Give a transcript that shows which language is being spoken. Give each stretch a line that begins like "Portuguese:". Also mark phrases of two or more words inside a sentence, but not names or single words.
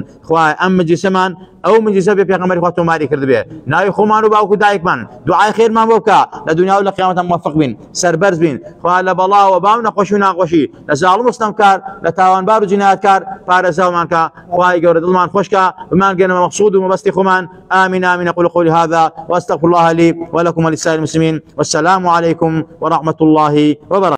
Central Kurdish: خوای ئەم مجلیسەمان ئەو مجلیسە بێ پێغەمبەری خوا تۆماری کردبێ، ناوی خۆمان و باوکو دایکمان دوعای خێرمان بۆ بکە، لە دنیا و لە قیامەتە موفق بین، سەربەرز بین. خوا لە بەڵاوە باو نەخۆشی و ناخۆشی لە زاڵم و ستەمکار لە تاوانبار و جینایەتکار پارێزاومان کە، خوای گەورە دڵمان خۆشکە بمان گەنەوە مەقصود و مەبەستی خۆمان.
Arabic: آمين آمين. أقول قولي هذا وأستغفر الله لي ولكم ولسائر المسلمين، والسلام عليكم ورحمة الله وبركاته.